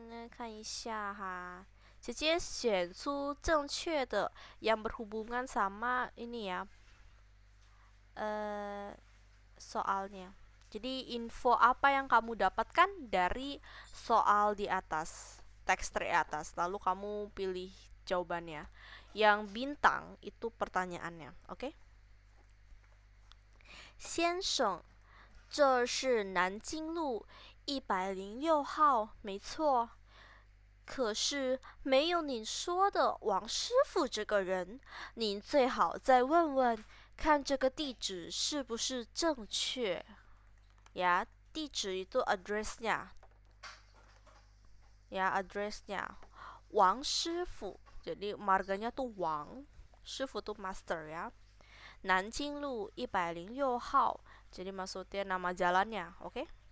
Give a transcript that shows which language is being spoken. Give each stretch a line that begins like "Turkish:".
Chinese: 看一下哈，直接选出正确的
Indonesian: yang berhubungan sama ini ya. Soalnya. Jadi info apa yang kamu dapatkan dari soal di atas, teks di atas. Lalu kamu pilih jawabannya. Yang bintang itu pertanyaannya, oke?
Chinese: 先生，这是南京路106号，没错。可是没有您说的王师傅这个人，您最好再问问。看这个地址是不是正确
Indonesian: ya, 地址itu address-nya ya, address-nya 王师傅 jadi marganya tuh Wang, 师傅 tuh master ya. 南京路106号 jadi maksudnya nama jalannya, oke?